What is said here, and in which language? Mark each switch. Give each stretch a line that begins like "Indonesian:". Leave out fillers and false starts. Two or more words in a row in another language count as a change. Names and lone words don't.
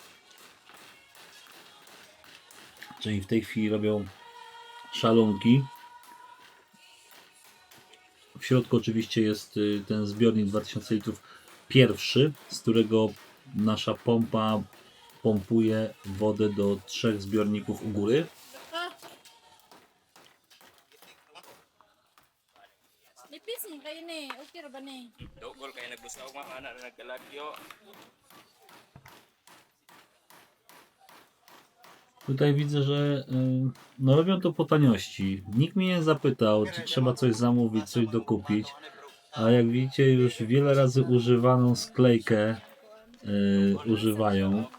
Polish: Czyli w tej chwili robią szalunki. W środku oczywiście jest ten zbiornik 2000 litrów pierwszy, z którego nasza pompa pompuje wodę do 3 zbiorników u góry.
Cebuano: Nipis kayo ni, okay ra ba ni? Dugol kay nagbustaw mga anak na nagkalagyo.
Polish: Tutaj widzę, że no robią to po taniości. Nikt mnie nie zapytał, czy trzeba coś zamówić, coś dokupić. A jak widzicie, już wiele razy używaną sklejkę używają.